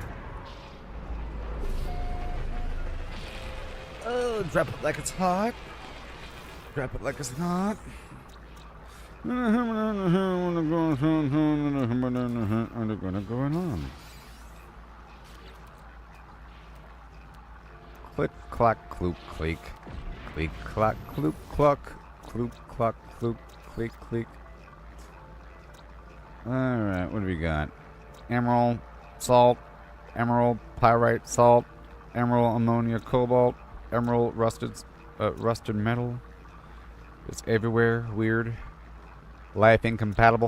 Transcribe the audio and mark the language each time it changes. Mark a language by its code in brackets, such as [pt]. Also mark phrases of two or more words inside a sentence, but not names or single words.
[en] Oh, drop it like it's hot. Drop it like it's hot. Going on. Click, clack, cloop, cleek. Cleek, clack, cloop, cluck. Cloop, cluck, cloop, cleek, cleek. Alright, what do we got? Emerald, salt, emerald, pyrite, salt, emerald, ammonia, cobalt, emerald, rusted metal. It's everywhere. Weird. Life incompatible.